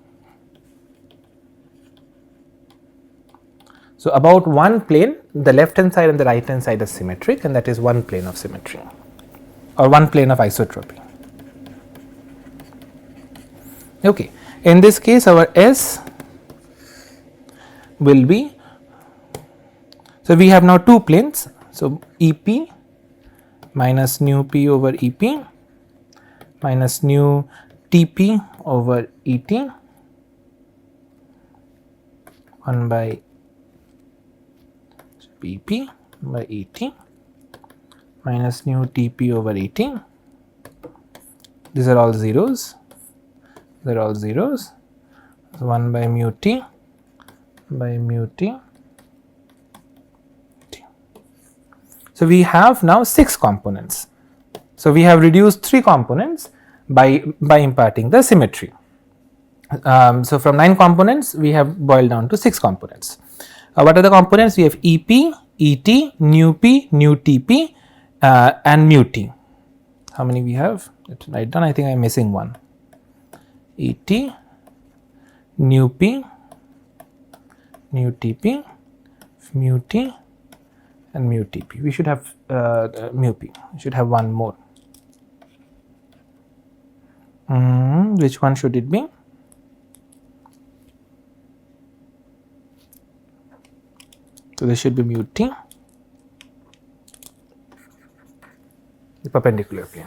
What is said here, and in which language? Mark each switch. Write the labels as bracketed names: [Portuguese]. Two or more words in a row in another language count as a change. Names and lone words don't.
[English] So, about one plane, the left hand side and the right hand side is symmetric, and that is one plane of symmetry or one plane of isotropy. Okay. In this case, our S will be, so we have now two planes. So, EP minus nu P over EP minus nu TP over ET 1 by PP by ET minus nu TP over ET. These are all zeros. They are all zeros. So, 1 by mu T by mu T. So, we have now 6 components. So, we have reduced 3 components by imparting the symmetry. So, from 9 components we have boiled down to 6 components. What are the components? We have EP, ET, nu P, nu TP and mu T. How many we have? Let's write down. I think I am missing one. ET, nu P, nu TP, mu T and mu TP. We should have mu P. We should have one more. Which one should it be? So, this should be mu T, the perpendicular plane.